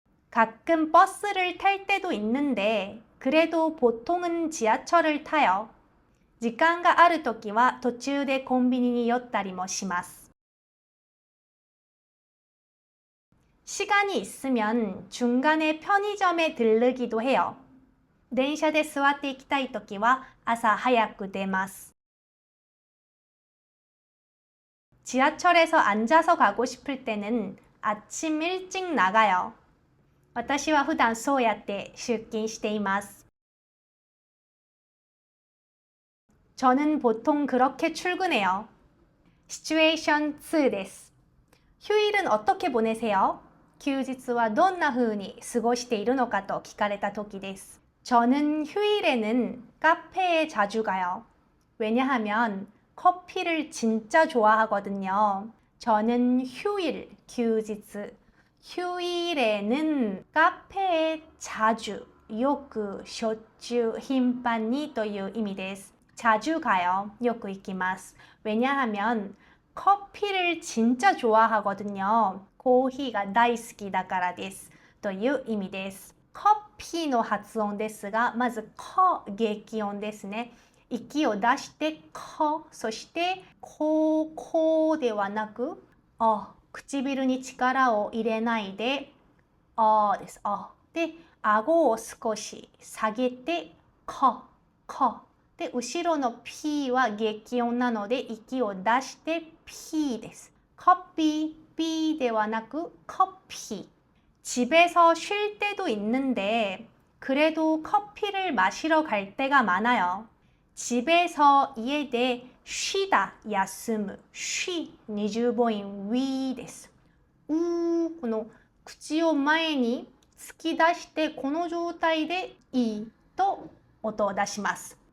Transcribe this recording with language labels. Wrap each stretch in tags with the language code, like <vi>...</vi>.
<ko>가끔 버스를 탈 때도 있는데 그래도 보통은 지하철을 타요.</ko> <ja>時間があるときは途中でコンビニに寄ったりもします。</ja> <ko>시간이 있으면 중간에 편의점에 들르기도 해요.</ko> <ja>電車で座って行きたいときは朝早く出ます。</ja> <ko>지하철에서 앉아서 가고 싶을 때는 아침 일찍 나가요.</ko> <ja>私は普段そうやって出勤しています。</ja> <ko>저는 보통 그렇게 출근해요. 시츄에이션 2です。 휴일은 어떻게 보내세요?</ko> <ja>休日はどんな風に過ごしているのかと聞かれた時です。</ja> <ko>저는 휴일에는 카페에 자주 가요. 왜냐하면 커피를 진짜 좋아하거든요. 저는 휴일, 휴일, 휴일에는 카페에 자주,</ko> <ja>よく、しょっちゅう、頻繁にという意味です。</ja> <ko>자주 가요.</ko> <ja>よく行きます。</ja> <ko>왜냐하면 커피를 진짜 좋아하거든요.</ko> <ja>コーヒーが大好きだからです。という意味です。 커피の発音ですが、まずコ、激音ですね。息を出してコ、そしてコではなく唇に力を入れないでです。で、顎を少し下げてコで、後ろの P は激音なので息を出して P です。</ja> <ko>커피 Bではなく커피。 집에서 쉴 때도 있는데 그래도 커피를 마시러 갈 때가 많아요.</ko> <ja>집에서家で 쉬다, 休む、쉬、二重母音 위 です。この口を前に突き出してこの状態でいと音を出します。</ja>